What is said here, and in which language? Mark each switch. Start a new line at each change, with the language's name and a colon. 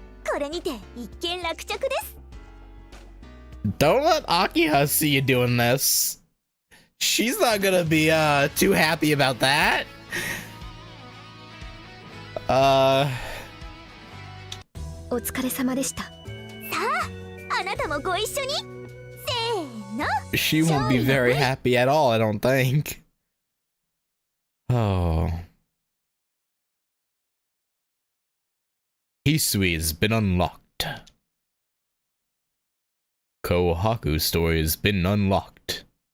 Japanese: これにて一件落着です。
English: Don't let Akiha see you doing this. She's not gonna be too happy about that.
Japanese: お疲れ様でした。さああなたもご一緒に。せーの。
English: She won't be very happy at all, I don't think. Oh. Hisui has been unlocked. Kohaku's story has been unlocked.